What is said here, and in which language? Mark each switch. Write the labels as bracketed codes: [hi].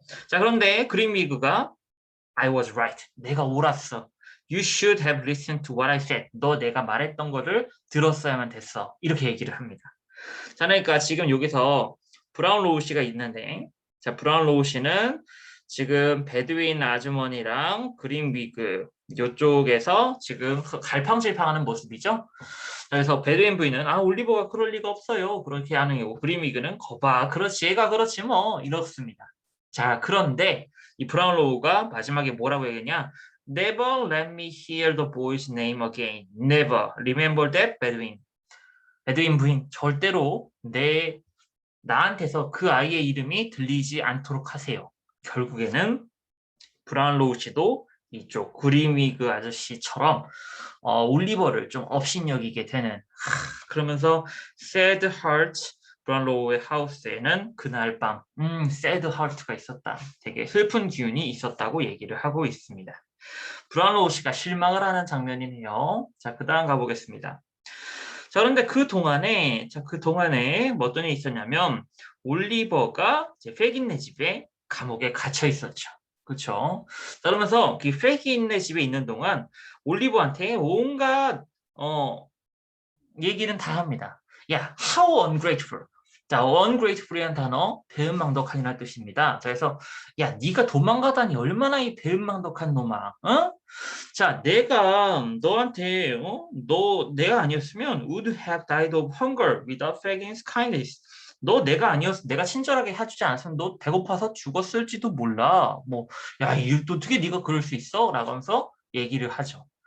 [ko] 자, 그런데 그린위그가 [en] I was right. [ko] 내가 옳았어. [en] You should have listened to what I said. [ko] 너 내가 말했던 거를 들었어야만 됐어. 이렇게 얘기를 합니다. 자, 그러니까 지금 여기서 브라운 로우 씨가 있는데, 자, 브라운 로우 씨는 지금 배드윈 아주머니랑 그린위그 이쪽에서 지금 갈팡질팡하는 모습이죠. 그래서 배드윈 부인은 올리버가 그럴 리가 없어요. 그렇게 하는 거고 그린위그는 거봐. 그렇지, 얘가 그렇지 뭐 이렇습니다. 자, 그런데 이 브라운 로우가 마지막에 뭐라고 얘기했냐? [en] Never let me hear the boy's name again. Never. Remember that, 배드윈. [ko] 배드윈 부인, 절대로 나한테서 그 아이의 이름이 들리지 않도록 하세요. 결국에는 브라운 로우 씨도 이쪽 그린위그 아저씨처럼 올리버를 좀 업신여기게 되는 그러면서 sad heart 브라운 로우의 하우스에는 그날 밤 sad heart가 있었다. 되게 슬픈 기운이 있었다고 얘기를 하고 있습니다. 브라운 로우 씨가 실망을 하는 장면이네요. 자, 그 다음 가보겠습니다. 자, 그런데 그 동안에 뭐 어떤 일이 있었냐면 올리버가 이제 페긴네 집에 감옥에 갇혀 있었죠. 그렇죠? 그러면서 그 페긴네 집에 있는 동안 올리버한테 온갖 얘기는 다 합니다. [en] 야, how ungrateful. [ko] 자, ungrateful이라는 단어 배은망덕한이라는 뜻입니다. 그래서 야, 네가 도망가다니 얼마나 이 배은망덕한 놈아. 어? 자, 내가 너한테 내가 아니었으면 [en] would have died of hunger without Fagin's kindness. [ko] 내가 친절하게 해주지 않았으면 너 배고파서 죽었을지도 몰라. 뭐, 야, 어떻게 네가 그럴 수 있어? 라고 하면서 얘기를 하죠.